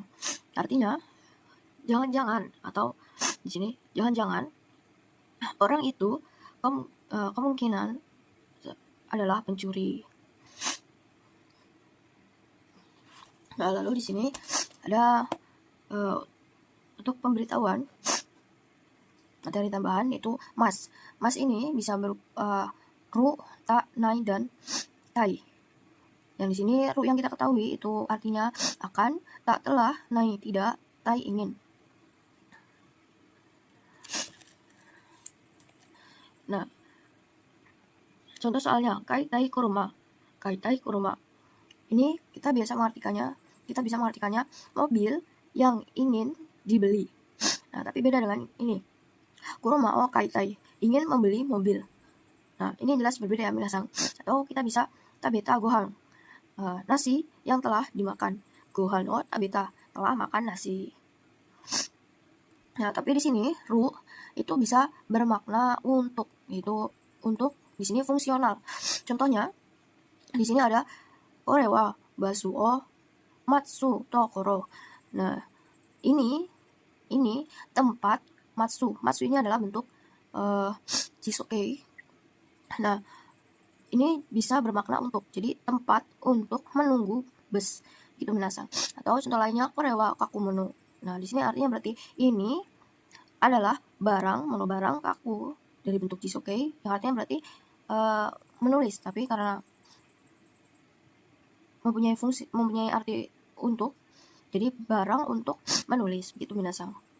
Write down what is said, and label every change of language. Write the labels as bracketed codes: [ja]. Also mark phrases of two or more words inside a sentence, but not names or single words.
[id] Artinya jangan-jangan, atau di sini jangan-jangan orang itu kemungkinan adalah pencuri. Nah, lalu di sini ada untuk pemberitahuan materi tambahan, yaitu mas. Mas ini bisa berupa ru, ta, nai, dan tai. Yang di sini ru yang kita ketahui itu artinya akan, tak telah, nai tidak, tai ingin. Nah, contoh soalnya [ja] 買いたい車. 買いたい車. [id] Ini kita bisa mengartikannya mobil yang ingin dibeli. Nah, tapi beda dengan ini. [ja] 車を買いたい, [id] ingin membeli mobil. Nah, ini jelas berbeda ya minasan. Atau kita bisa [ja] 食べたご飯, [id] nasi yang telah dimakan. [ja] ご飯を食べた, [id] telah makan nasi. Nah, tapi di sini ru itu bisa bermakna untuk, itu untuk di sini fungsional. Contohnya di sini ada [ja] 俺はバスを待つ所. [id] Nah, ini tempat matsu. Matsu ini adalah bentuk jisokei. Nah, ini bisa bermakna untuk, jadi tempat untuk menunggu bus, gitu minasan. Atau contoh lainnya [ja] 俺は書く物. [id] Nah, di sini artinya berarti ini adalah barang, mono barang, kaku dari bentuk jisoke, yang artinya berarti menulis, tapi karena mempunyai arti untuk, jadi barang untuk menulis, begitu minasang.